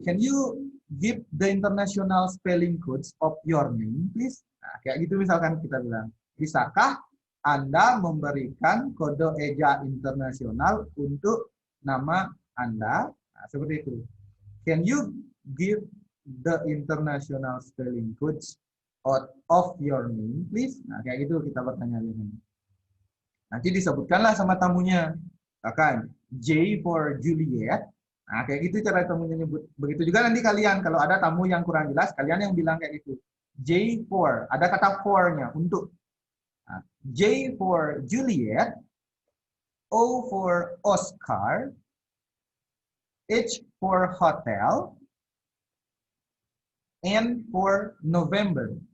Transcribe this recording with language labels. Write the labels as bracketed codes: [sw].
[en] Can you give the international spelling codes of your name, please? [id] Nah, kayak gitu misalkan kita bilang. Bisakah Anda memberikan kode eja internasional untuk nama Anda? Nah, seperti itu. [en] Can you give the international spelling codes of your name, please? [id] Nah, kayak gitu kita bertanya. Nanti disebutkanlah sama tamunya. Misalkan [en] J for Juliet. [id] Nah, kayak gitu cara tamunya nyebut. Begitu juga nanti kalian, kalau ada tamu yang kurang jelas, kalian yang bilang kayak gitu. J for, ada kata for-nya, untuk. [en] Nah, J for Juliet, O for Oscar, H for Hotel, N for November.